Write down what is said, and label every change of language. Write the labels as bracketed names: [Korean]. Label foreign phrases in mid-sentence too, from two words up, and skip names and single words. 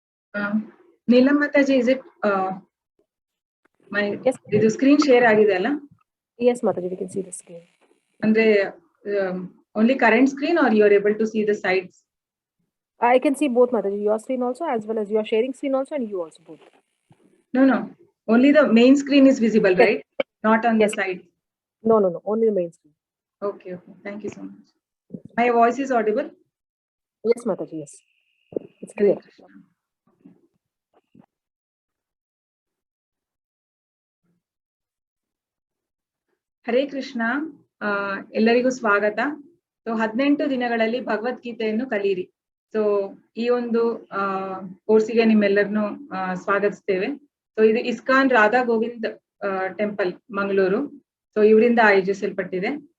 [English] Neelam Mataji, is it my Yes. [Kannada] ಇದು [English] screen share [Kannada] ಆಗಿದೆ ಅಲ್ಲ? [English] Yes, Mataji, we can see the screen. ಅಂದ್ರೆ only current screen or you are able to see the sides? I can see both, Mataji. Your screen also, as well as you are sharing screen also, and you also both. No. Only the main screen is visible, Yes. right? Not on Yes. the side. No. Only the main screen. Okay. Thank you so much. My voice is audible? Yes, Mataji. Yes. It's clear. Hare Krishna. ಹರೇ ಕೃಷ್ಣ. [Kannada] ಎಲ್ಲರಿಗೂ ಸ್ವಾಗತ. ಸೊ 18 ದಿನಗಳಲ್ಲಿ ಭಗವದ್ಗೀತೆಯನ್ನು ಕಲಿಯಿರಿ. ಸೊ ಈ ಒಂದು ಕೋರ್ಸಿಗೆ ನಿಮ್ಮೆಲ್ಲರನ್ನು ಸ್ವಾಗತಿಸ್ತೇವೆ. ಸೊ ಇದು ಇಸ್ಕಾನ್ ರಾಧಾ ಗೋವಿಂದ್ ಟೆಂಪಲ್ ಮಂಗಳೂರು. ಸೊ ಇವರಿಂದ ಆಯೋಜಿಸಲ್ಪಟ್ಟಿದೆ.